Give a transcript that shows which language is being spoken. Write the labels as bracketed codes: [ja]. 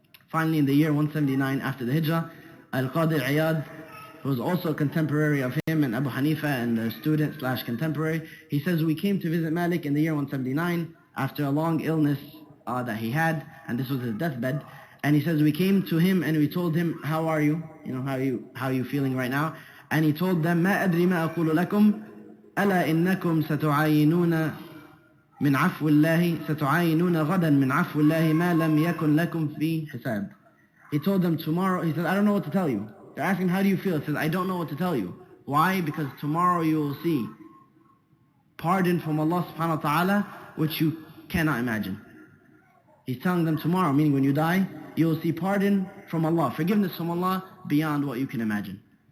[en] Finally, in the year 179 after the Hijrah, Al-Qadi Iyad, who was also a contemporary of him and Abu Hanifa and a student/contemporary, he says, we came to visit Malik in the year 179 after a long illness that he had, and this was his deathbed. And he says, we came to him and we told him, how are you? How are you feeling right now? [ar] And he told them, ما أدري ما أقول لكم ألا إنكم ستعاينون من عفو الله ستعاينون غدا من عفو الله ما لم يكن لكم في حساب. [en] He told them tomorrow, he said, I don't know what to tell you. They're asking, how do you feel? He says, I don't know what to tell you. Why? Because tomorrow you will see pardon from Allah subhanahu wa ta'ala, which you cannot imagine. He's telling them tomorrow, meaning when you die, you will see pardon from Allah, forgiveness from Allah beyond what you can imagine.